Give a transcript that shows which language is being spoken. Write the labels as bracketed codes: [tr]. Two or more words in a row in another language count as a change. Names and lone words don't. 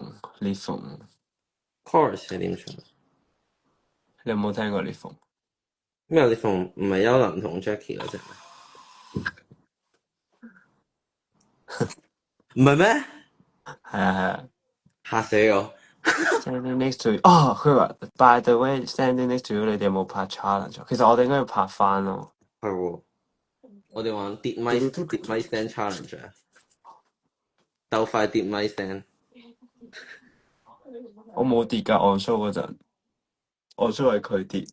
[yue] Chorus 係點唱？你有冇聽過裂縫？咩裂縫？唔係幽蘭同 Jackie 嗰隻唔係咩？係啊。嚇死我 [en] Standing next to you， [yue] 佢話 [en] By the way，Standing next to you， [yue] 你哋有冇拍 challenge？其實我哋應該要拍翻咯。係喎，我哋玩跌咪 [en] stand challenge [yue] 啊，鬥快跌咪 stand。我冇跌㗎， [en] on show [yue] 嗰陣， [en] on show [yue] 係佢跌。